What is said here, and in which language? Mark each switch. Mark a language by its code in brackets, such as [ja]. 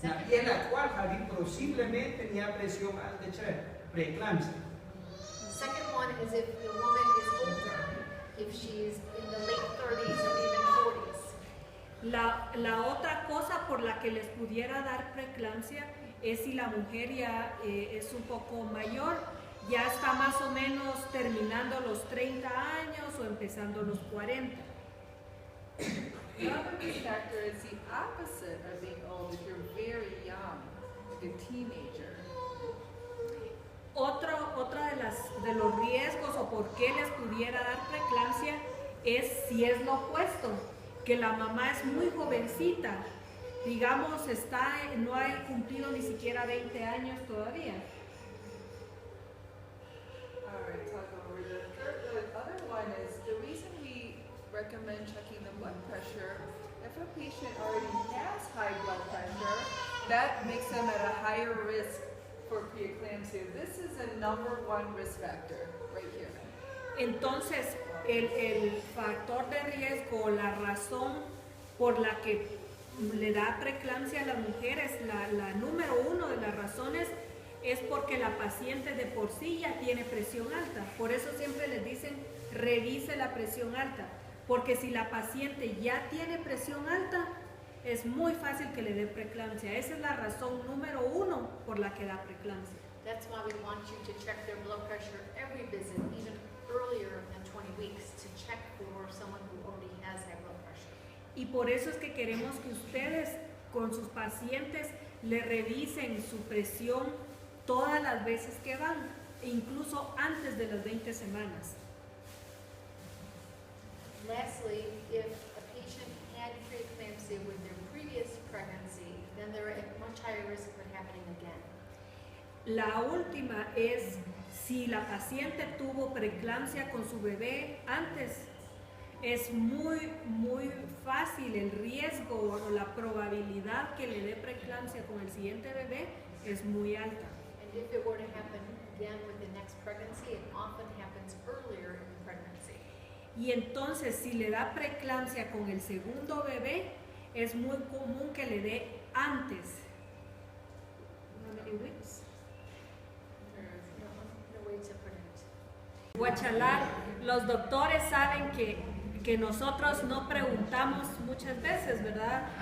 [es] Y en la cual Javi posiblemente tenía presión alta, preeclampsia. [en] Second one is if the woman is older, if she's in the late 30s or even 40s. [es] La otra cosa por la que les pudiera dar preeclampsia es si la mujer ya es un poco mayor, ya está más o menos terminando los 30 años o empezando los 40. [en] Another risk factor is the opposite of being old, if you're very young, like a teenager. [es] Otra de los riesgos o por qué les pudiera dar preeclampsia es si es lo opuesto, que la mamá es muy jovencita, digamos no ha cumplido ni siquiera 20 años todavía. [en] All right, talk over the other one is, the reason we recommend checking the blood pressure, if a patient already has high blood pressure, that makes them at a higher risk for preeclampsia. This is a #1 risk factor right here. [es] Entonces, el factor de riesgo, la razón por la que le da preeclampsia a las mujeres, la número uno de las razones es porque la paciente de por sí ya tiene presión alta. Por eso siempre les dicen, revise la presión alta. Porque si la paciente ya tiene presión alta, es muy fácil que le dé preeclampsia. Esa es la razón número uno por la que da preeclampsia. [en] That's why we want you to check their blood pressure every visit, even earlier than 20 weeks, to check for someone who already has high blood pressure. [es] Y por eso es que queremos que ustedes con sus pacientes le revisen su presión todas las veces que van, e incluso antes de las 20 semanas. [en] Lastly, if a patient had preeclampsia with their previous pregnancy, then they're at much higher risk of it happening again. [es] La última es si la paciente tuvo preeclampsia con su bebé antes. Es muy fácil el riesgo o la probabilidad que le dé preeclampsia con el siguiente bebé es muy alta. [en] And if it were to happen again with the next pregnancy, it often happens earlier in the pregnancy. [es] Y entonces si le da preeclampsia con el segundo bebé, es muy común que le dé antes. [en] How many weeks? No way to predict. [es] Guachalar, los doctores saben que nosotros no preguntamos muchas veces, ¿verdad?